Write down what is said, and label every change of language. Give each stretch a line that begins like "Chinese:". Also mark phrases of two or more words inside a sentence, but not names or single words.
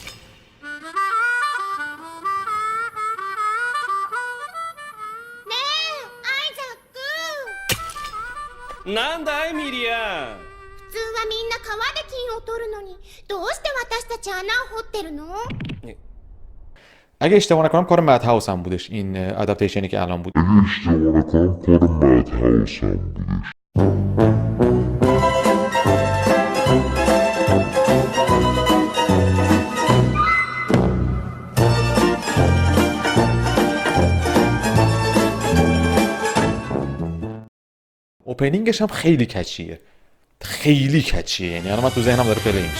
Japanese: ねえアイザックなんだいミリア。普通はみんな川で金を取るのにどうして私たち穴を掘ってるの？
Persian: اگه اشتباه نکنم کار مد هاوس هم بودش این ادپتیشنی که الان بود. اوپنینگش هم خیلی کچیه، یعنی الان من تو ذهنم داره پلی میشه.